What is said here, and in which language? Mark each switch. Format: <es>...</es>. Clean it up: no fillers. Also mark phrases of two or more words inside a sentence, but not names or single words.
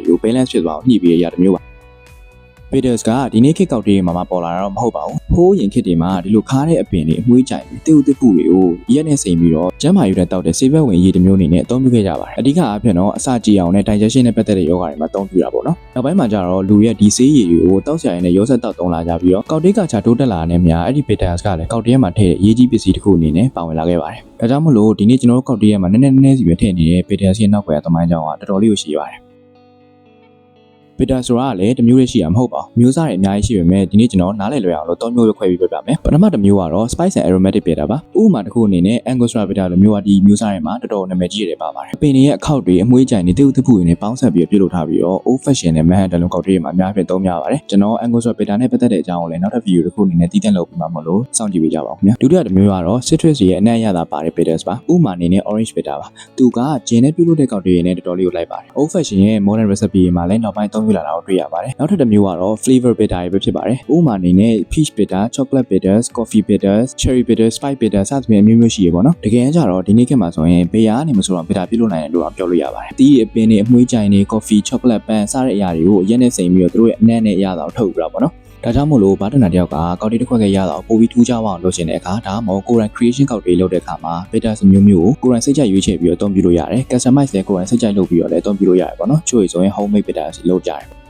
<my>တွေကို balance ဖြစ်သွားအောင်ညှိပြီးရတာမျိုးပါbitters ကဒီနေ့ခေတ်ကောက်တေးမှာပေါ်လာတာတော့မဟုတ်ပါဘူး။ဖိုးရင်ခေတ်တွေမှာဒီလိုခါတဲ့အပင်တွေအမွှေးကြိုင်ပြီးတိတ်တိတ်ပူတွေကိုရက်နဲ့စိမ်ပြီးတော့ကျန်းမာရေးတက်တောက်တဲ့ဆေးဘက်ဝင်ရည်တစ်မျိုးအနေနဲ့အသုံးပြုခဲ့ကြပါတယ်။အဓိကအဖြစ်တော့အစာကြည်အောင်နဲ့ digestion နဲ့ပတ်သက်တဲ့ယောဂတွေမှာအသုံးပြုတာပေါ့နော်။နောက်ပိုင်းမှာကျတော့လူရဲ့ဒီဆေးရည်တွေကိုတောက်ဆရာရည်နဲ့ရောဆက်တောက်သုံးလာကြပြီးတော့ကောက်တေးကချာတိုးတက်လာတဲ့များအဲ့ဒီ bitters ကလည်းကောက်တေးမှာထည့်ရေးကြီးပစ္စည်းတစ်ခုအနေနဲ့ပါဝင်လာခဲ့ပါတယ်။ဒါကြောင့်မို့လို့ဒီနေ့ကျွန်တော်တို့ကောက်တေးမှာနည်းနည်းစီပဲထည့်နေတဲ့ bitters ရဲ့နောက်ွယ်သမိုင်းကြောင်းကတော်တော်လေးကိုရှိပါတယ် bitter ဆိုတာကလည်းတစ်မျိုးလေးရှိရမဟုတ်ပါဘူးမျိုးစားတွေအများကြီးရှိပေမဲ့ဒီနေ့ကျွန်တော်နားလည်လွယ်အောင်လို့၃မျိုးပဲခွဲပြီးပြပြမယ်ပထမတစ်မျိုးကတော့</my> <en>spice and aromatic bitter</en> <my>ပါဥပမာတစ်ခုအနေနဲ့</my> <en>angostura bitter</en> <my>လိုမျိုးကဒီမျိုးစားတွေမှာတော်တော်နာမည်ကြီးရတယ်ပါပါတယ်အပင်တွေရဲ့အခောက်တွေအမွှေးကြိုင်တွေတိတ်တိတ်ဖူတွေနဲ့ပေါင်းဆက်ပြီးပြုလုပ်ထား ပြီးတော့</my> <en>old fashion</en> <my>နဲ့ manhattan လုံးကောက်တွေမှာအများကြီးသုံးများပါတယ်ကျွန်တော်</my> <en>angostura bitter</en> <my>နဲ့ပတ်သက်တဲ့အကြောင်းကိုလည်းနောက်ထပ်ဗီဒီယိုတစ်ခုအနေနဲ့တည်တံ့လုပ်ပြီးမှမလို့စောင့်ကြည့်ပေးကြပါဦးခင်ဗျာဒုတိယတစ်မျိုးကတော့ citrus ရဲ့အနံ့ရတာပါတဲ့ bitters ပါဥပမာအနေနဲ့ orange bitter ပါသူကဂျင်းနဲ့ပြုလုပ်တဲ့ကောက်တွေနဲ့တော်တော်လေးကိုလိုက်ပါတယ်</my> <en>old fashion</en> <my>ရဲ့</my> <en>modern recipe</en> <my>မှာလည်းနောက်ပိုင်းသုံးပြလာတာကိုတွေ့ရပါတယ်နောက်ထပ်တစ်မျိုးကတော့</my> <en>flavor bitter</en> <my>တွေပဲဖြစ်ပါတယ်ဥပ မာအနေနဲ့</my> <en>peach bitter, chocolate bitters, coffee bitters, cherry bitters, spice bitters</en> <my>စသဖြင့်အမျိုးမျိုးရှိရပေါ့နော်တကယ်ကြတော့ဒီနေ့ခေတ်မှာဆိုရင်ဘေးရနေမဆိုတော့ bitter ပြုလုပ်နိုင်တယ်လို့ပြောလို့ရပါတယ်တီးအပင်တွေအမွှေးကြိုင်တွေ</my> <en>coffee, chocolate</en> <my>ပန်းစတဲ့အရာတွေကိုရက်နဲ့စိမ်ပြီးတော့သူတို့ရဲ့အနံ့နဲ့ရတာကိုထုတ်ယူတာပေါ့နော်ဒါကြောင့်မို့လို့ဘာတနာတယောက်ကကောက်တေးတစ်ခွက်ကရတာကိုပိုပြီးထူးခြားအောင်လုပ်ချင်တဲ့အခါဒါမှမဟုတ်ကိုယ်တိုင် creation ကောက်တေးလုပ်တဲ့အခါမှာ bitters မျိုးမျိုးကိုကိုယ်တိုင်စိတ်ကြိုက်ရွေးချယ်ပြီးတော့အသုံးပြုလို့ရတယ် customize လည်းကိုယ်တိုင်စိတ်ကြိုက်လုပ်ပြီးတော့လည်းအသုံးပြုလို့ရတယ်ပေါ့နော်ချို့ဆိုရင်</my> <en>homemade bitters</en> <my>လုပ်ကြတယ်</my>